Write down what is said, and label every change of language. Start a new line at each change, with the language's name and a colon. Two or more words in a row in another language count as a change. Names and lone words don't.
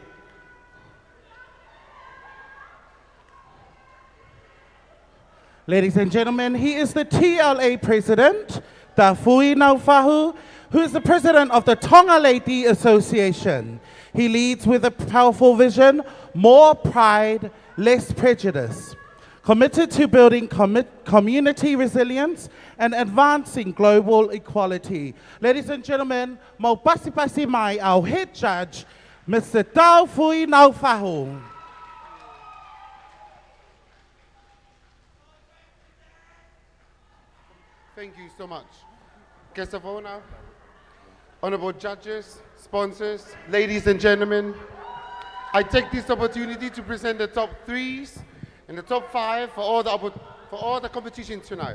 English: Ladies and gentlemen, he is the TLA president, Tafui Naufahu, who is the president of the Tonga Lady Association. He leads with a powerful vision, more pride, less prejudice. Committed to building community resilience and advancing global equality. Ladies and gentlemen,
Tongan: mau pasi mai
English: our head judge, Mr. Tafui Naufahu. Thank you so much. Guests of honor, honorable judges, sponsors, ladies and gentlemen, I take this opportunity to present the top 3s and the top 5 for all the competitions tonight.